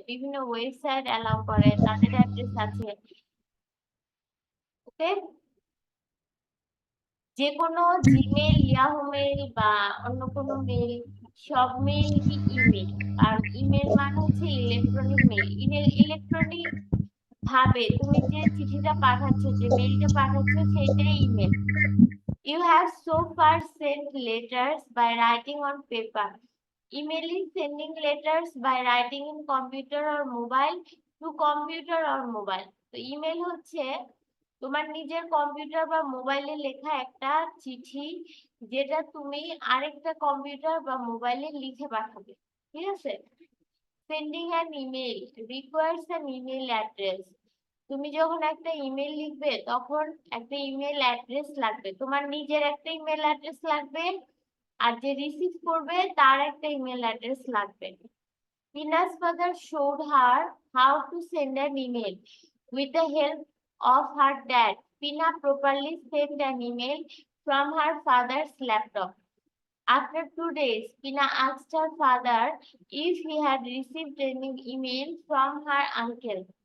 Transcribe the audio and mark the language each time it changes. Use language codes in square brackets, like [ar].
[bn] বিভিন্ন website allow করে, তাদের অ্যাড্রেস আছে। ওকে, যে কোনো জিমেইল, ইয়াহু মেইল বা অন্য কোনো মেইল, সব মেইলই ইমেল। আর ইমেল মানে হচ্ছে ইলেকট্রনিক মেইল। ইলেকট্রনিক ভাবে তুমি যে চিঠিটা পাঠাচ্ছ, যে মেইলটা পাঠাচ্ছ, সেটাই email. [en] You have so far sent letters by writing on paper. Email is sending letters by writing in computer or mobile to computer or mobile. [bn] তো ইমেল হচ্ছে তোমার নিজের কম্পিউটার বা মোবাইলে লেখা একটা চিঠি, যেটা তুমি আরেকটা কম্পিউটার বা মোবাইলে লিখে পাঠাবে, ঠিক আছে? [en] Sending an email requires an email address. [bn] তুমি যখন একটা ইমেল লিখবে তখন একটা ইমেল অ্যাড্রেস লাগবে, তোমার নিজের একটা ইমেল অ্যাড্রেস লাগবে, আর যে রিসিভ করবে তার একটা ইমেল অ্যাড্রেস লাগবে। [en] Pina's father showed her how to send an email. With the help of her dad, Pina properly sent an email from her father's laptop. After 2 days, Pina asked her father if he had received any email from her uncle.